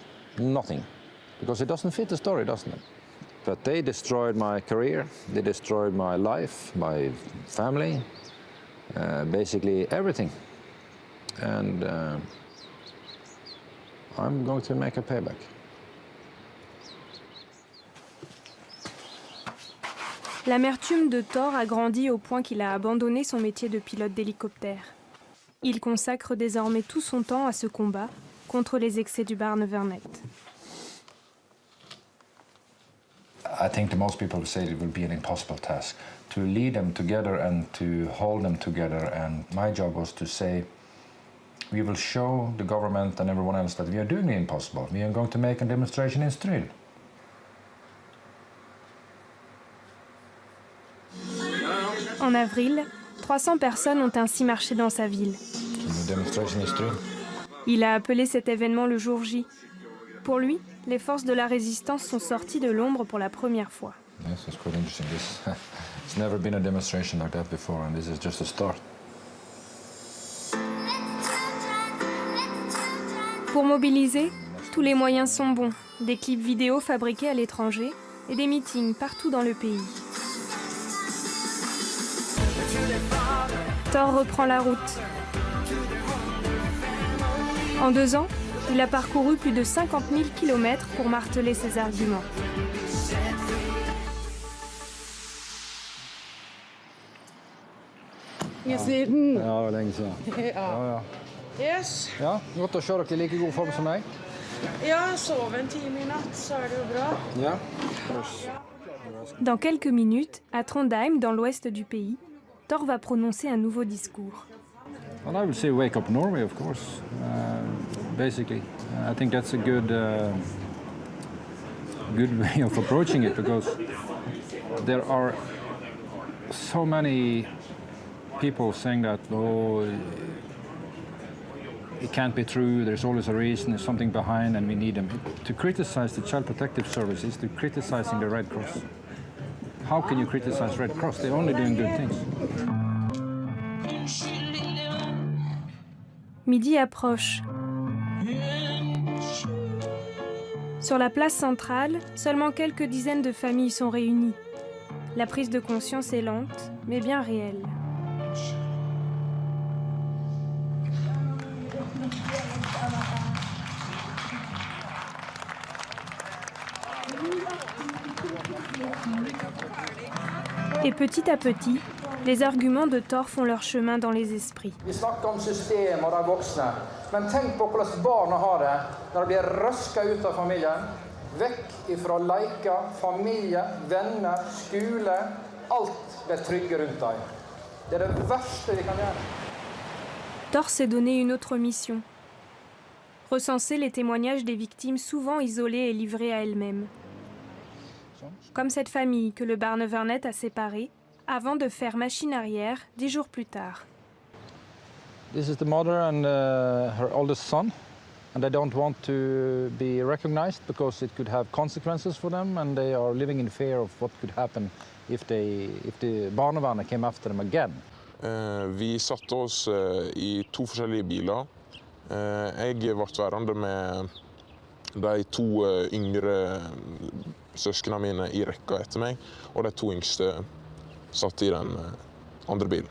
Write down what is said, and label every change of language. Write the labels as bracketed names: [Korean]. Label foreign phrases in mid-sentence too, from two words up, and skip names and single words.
[English] Nothing. Because it doesn't fit the story, doesn't it? But they destroyed my career, they destroyed my life, my family, basically everything. And I'm going to make a payback. [French] L'amertume de Thor a grandi au point qu'il a abandonné son métier de pilote d'hélicoptère. Il consacre désormais tout son temps à ce combat contre les excès du Barnevernet. [English] I think that most people say it will be an impossible task to lead them together and to hold them together. And my job was to say, we will show the government and everyone else that we are doing the impossible. We are going to make a demonstration in Stryn. [French] En avril, 300 personnes ont ainsi marché dans sa ville. Il a appelé cet événement le jour J. Pour lui, les forces de la résistance sont sorties de l'ombre pour la première fois. [English] Yes, it's quite interesting. It's never been a demonstration like that before, and this is just a start. [French] Pour mobiliser, tous les moyens sont bons. Des clips vidéo fabriqués à l'étranger et des meetings partout dans le pays. Thor reprend la route. En 2 ans, il a parcouru plus de 50 000 km pour marteler ses arguments. [Norwegian] Ja, det var lenge siden. Ja. [English] Yes. [Norwegian] Ja, godt å se dere i like god form som meg. Ja, jeg sov en time i natt, så er det jo bra. Ja. [French] Dans quelques minutes, à Trondheim, dans l'ouest du pays, Thor va prononcer un nouveau discours. [English] Well, I would say wake up Norway, of course, basically. I think that's a good way of approaching it, because there are so many people saying that, oh, it can't be true, there's always a reason, there's something behind, and we need them. To criticize the Child Protective Service is to criticizing the Red Cross. How can you criticize Red Cross? They're only doing good things. [French] Midi approche. Sur la place centrale, seulement quelques dizaines de familles sont réunies. La prise de conscience est lente, mais bien réelle. Et petit à petit, les arguments de Thor font leur chemin dans les esprits. [Norwegian] Vi snakker om system og de voksne, men tenk på hvordan barna har det når de blir røska ut av familien, vekk ifra leker, familie, venner, skole, alt ble trygge rundt dem. Det er det verste vi kan gjøre. [French] Tors s'est donné une autre mission. Recenser les témoignages des victimes souvent isolées et livrées à elles-mêmes. Comme cette famille que le Barnevernet a séparée avant de faire machine arrière 10 jours plus tard. [English] This is the mother and her oldest son. And they don't want to be recognized because it could have consequences for them, and they are living in fear of what could happen if the barnevernet came after them again. [Norwegian] Vi satte oss i 2 forskjellige biler. Jeg ble værende med de 2 yngre søskene mine i rekka etter meg, og de 2 yngste satt i den andre bilen.